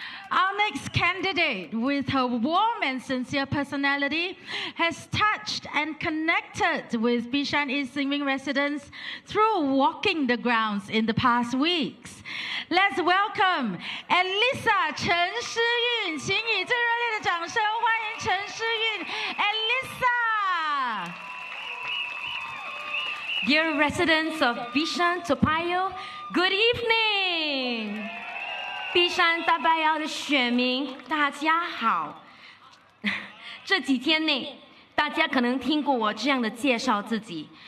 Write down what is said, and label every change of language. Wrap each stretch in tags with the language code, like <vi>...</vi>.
<en>Our next candidate, with her warm and sincere personality, has touched and connected with Bishan East Xinmin residents through walking the grounds in the past weeks. Let's welcome Alyssa Chen Shiyun.</en> <zh>请以最热烈的掌声欢迎陈诗韵 Alyssa.</zh> <en>Dear residents of Bishan Toa Payoh, good evening.</en> <zh>Bishan 大巴窑的选民，大家好。这几天内，大家可能听过我这样的介绍自己。</zh>